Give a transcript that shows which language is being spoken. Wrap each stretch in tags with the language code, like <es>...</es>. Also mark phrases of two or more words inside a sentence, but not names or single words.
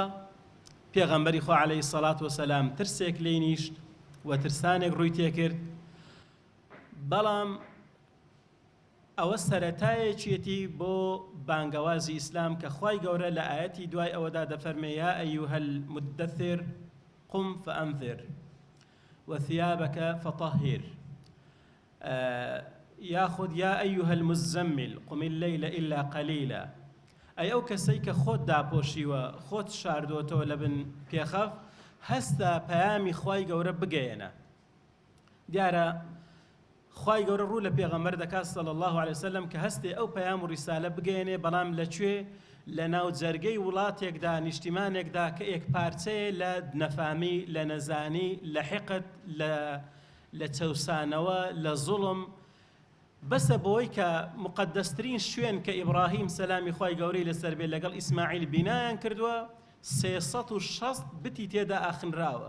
<ckb>پێغەمبەری خوا</ckb> <ar>عەلەیهی السەڵات وەسەلام</ar> <ckb>ترسێک لێی نیشت و ترسانێک ڕووی تێکرد، بەڵام ئەوە سەرەتایەکێتی بۆ بانگەوازی ئیسلام کە خوای گەورە لە ئاەتی دوای ئەوەدا دەفەرمێ</ckb> <ar>یا ئەیوهە المدەثر قم فأنذر وثيابك فطهر ياخذ يا أيها المزمل قم الليل إلا قليلا.</ar> <ckb>أي أو كسيك خود داپۆشی و خۆت شاردۆتەوە لە بن پێخەف هەستا پەیامی خوای گەورە بگەیەنە. دیارە خوای گەورە ڕوو لە پێغەمبەر دەکات</ckb> <ar>صلی الله علیه وسلم</ar> <ckb>کە هەستێ ئەو پەیام و ریسالە بگەیەنێ، بەڵام لەکوێ؟ لە ناو جەرگەی وڵاتێکدا، نیشتیمانێکدا کە ئێک پارچەیە لە نەفامی، لە نەزانی، لە حقد، لە چەوسانەوە، لە زوڵم، بەسە بۆی کە مقدسترین شوێن کە ئیبراهیم سەلامی خوای گەورەی لەسەر بێ لەگەڵ ئیسماعیل بینایان کردووە، 360 بتی تێدا ئاخنراوە.</ckb>